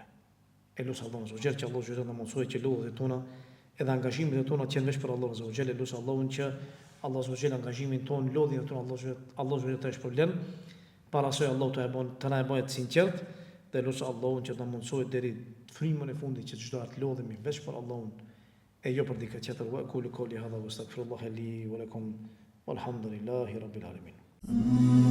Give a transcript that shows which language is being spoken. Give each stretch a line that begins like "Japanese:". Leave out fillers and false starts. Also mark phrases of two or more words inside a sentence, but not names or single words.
Albanian: E lutem Allahun që Allahu xhel na mësoj që lodhet tona edhe angazhimet e tona të jenë veç për Allahun
Arabic: عز وجل,
Albanian: lutem Allahun që Allah
Arabic: عز وجل
Albanian: angazhimin ton, lodhjen tonë Allah
Arabic: عز وجل
Albanian: të shpërblen. Para asoj Allahu të na e bëjë të sinqert dhe lutem Allahun që ta mundsojë deri frymën e fundit që çdo të lodhemi veç për Allahun e jo për dikë tjetër.
Arabic: وقولوا قولي هذا وأستغفر الله لي ولكم والحمد لله رب العالمين.